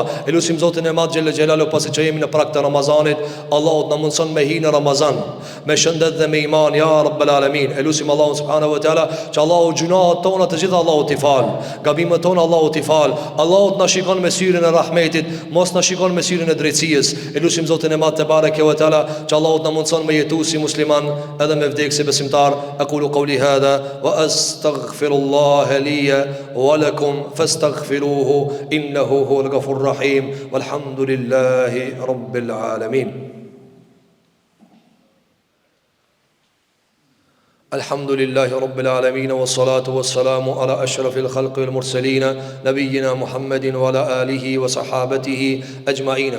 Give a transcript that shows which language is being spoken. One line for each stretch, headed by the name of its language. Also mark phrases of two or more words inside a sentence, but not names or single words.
Albanian: Elusim Zotin e madh
Arabic: جل جلاله,
Albanian: pasi që jemi në prag të Ramazanit, Allahu të na mundson me hi në Ramazan, me shëndet dhe me iman
Arabic: يا رب العالمين.
Albanian: Elusim Allahu
Arabic: سبحانه وتعالى
Albanian: që Allahu gjunaat tona të gjitha Allahu t'i fal, gabimet tona Allahu t'i fal. Allahu të na shikon me syrin e rahmetit, mos na shikon me syrin e drejtësisë. Elusim Zotin e madh
Arabic: تبارك وتعالى
Albanian: që Allahu të na mundson me jetu si musliman edhe me vdek si besimtar.
Arabic: أقول قولي هذا وأستغفر الله لي ولكم فاستغفروه إنه هو الغفور الرحيم والحمد لله رب العالمين. الحمد لله رب العالمين، والصلاة والسلام على أشرف الخلق والمرسلين نبينا محمد وعلى آله وصحابته أجمعين.